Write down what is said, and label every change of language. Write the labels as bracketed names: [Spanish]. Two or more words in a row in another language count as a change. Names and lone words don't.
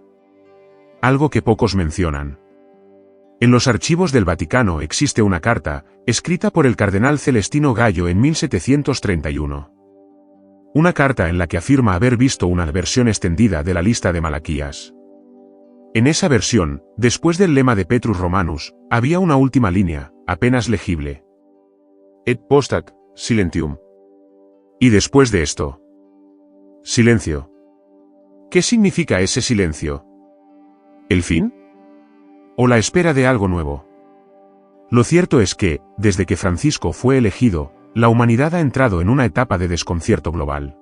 [Spanish] Algo que pocos mencionan. En los archivos del Vaticano existe una carta, escrita por el cardenal Celestino Gallo en 1731. Una carta en la que afirma haber visto una versión extendida de la lista de Malaquías. En esa versión, después del lema de Petrus Romanus, había una última línea, apenas legible. [Latin] Et post hac silentium. [Spanish] Y después de esto, silencio. ¿Qué significa ese silencio? ¿El fin? ¿O la espera de algo nuevo? Lo cierto es que, desde que Francisco fue elegido, la humanidad ha entrado en una etapa de desconcierto global.